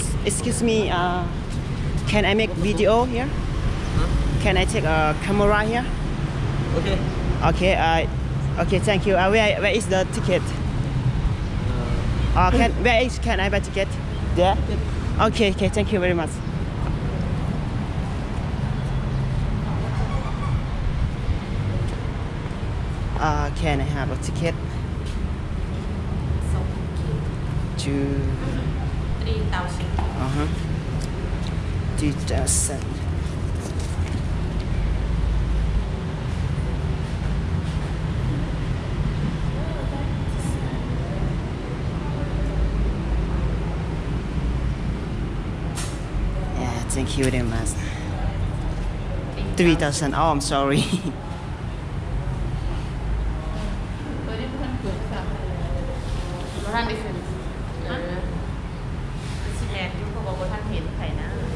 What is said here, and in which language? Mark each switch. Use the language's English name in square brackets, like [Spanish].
[English] excuse me can I make video here can I take a camera here Okay. okay thank you where is the ticket can I buy ticket there okay thank you very much can I have a ticket to 3,000. 2,000 yeah thank you very much 3,000 oh I'm sorry [Northeastern Thai] ตัวนี้เพิ่นเกิดค่ะบ่ทันได้ขึ้นสิแม่นอยู่เพราะว่าบ่ทันเห็นไผนะ